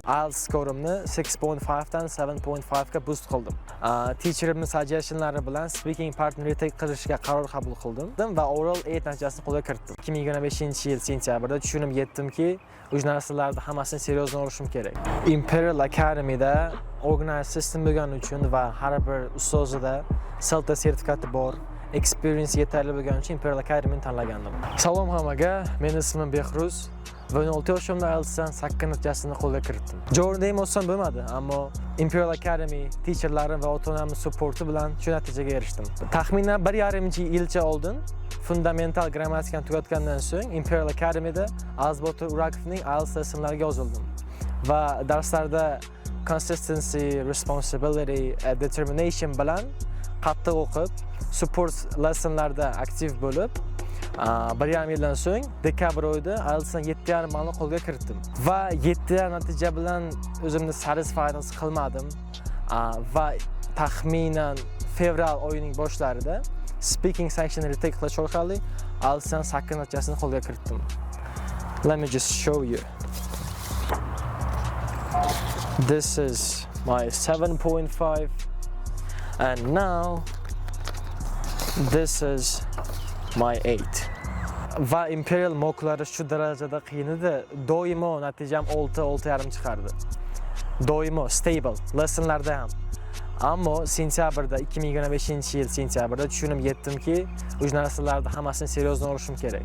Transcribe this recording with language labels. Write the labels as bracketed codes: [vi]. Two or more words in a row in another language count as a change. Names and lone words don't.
[uz] IELTS skorimni 6.5 dan 7.5 ga boost qildim. Teacherimning suggestionlari bilan [en] speaking partner retake [uz] qilishga qaror qabul qildim va oral 8 natijasini qo'lga kiritdim. 2025-yil sentyabrda tushunib yetdimki, uch narsalarni hammasini seriozdan olishim kerak. Imperial Academy'da [en] organized system [uz] bo'lgani uchun va har bir ustozida CELTA sertifikati bor, experience yetarli bo'lgani uchun Imperial Academy'ni tanlagandim. Salom hammaga, men ismim Behruz. 16 yoshimda IELTSdan 8 natijasini qo'lga kiritdim. Jo'rnday olsam bo'lmadi, ammo Imperial Academy teacherlarim va ota-onamning supporti bilan shu natijaga erishdim. Taxminan 1,5 yilcha oldin fundamental grammatikani tugatgandan so'ng Imperial Academy'da Azbotur Urakovning IELTS lesonlariga yozildim va darslarda [en] consistency, responsibility, determination [uz] bilan qattiq o'qib, support lessonlarda aktiv bo'lib, 1,5 yildan so'ng dekabr oyida IELTSdan 7,5 ballni qo'lga kiritdim va 7,5 natija bilan o'zimni satisfied qilmadim va taxminan fevral oyining boshlarida [en] speaking section retake [uz] qilish orqali IELTSdan 8 natijasini qo'lga kiritdim. [en] Let me just show you. This is my 7.5 and now this is my 8. [uz] Va Imperial moklari shu darajada qiyin edi, doimo natijam 6.5 chiqardi. Doimo [en] stable lessonlarda [uz] ham. Ammo sentyabrda 2025-yil sentyabrda tushunib yetdimki, uch narsalarni hammasini seriozdan olishim kerak.